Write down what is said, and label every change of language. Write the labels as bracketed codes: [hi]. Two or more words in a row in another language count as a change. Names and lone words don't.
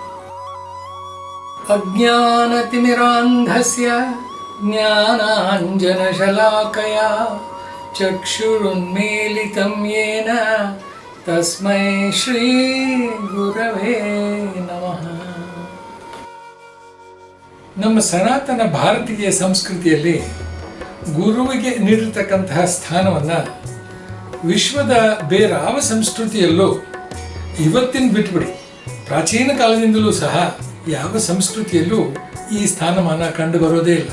[sa] ಅಜ್ಞಾನತಿಮಿರಾಂಧಸ್ಯ ಜ್ಞಾನಾಂಜನಶಲಾಕಯ ಚಕ್ಷುರುನ್ಮೀಲಿತಂ ಯೇನ ತಸ್ಮೈ ಶ್ರೀ ಗುರವೇ ನಮಃ. [kn] ನಮ್ಮ ಸನಾತನ ಭಾರತೀಯ ಸಂಸ್ಕೃತಿಯಲ್ಲಿ ಗುರುವಿಗೆ ನೀಡಿರತಕ್ಕಂತಹ ಸ್ಥಾನವನ್ನು ವಿಶ್ವದ ಬೇರಾವ ಸಂಸ್ಕೃತಿಯಲ್ಲೂ ಇವತ್ತಿನ ಬಿಟ್ಬಿಡಿ, ಪ್ರಾಚೀನ ಕಾಲದಿಂದಲೂ ಸಹ ಯಾವ ಸಂಸ್ಕೃತಿಯಲ್ಲೂ ಈ ಸ್ಥಾನಮಾನ ಕಂಡುಬರೋದೇ ಇಲ್ಲ.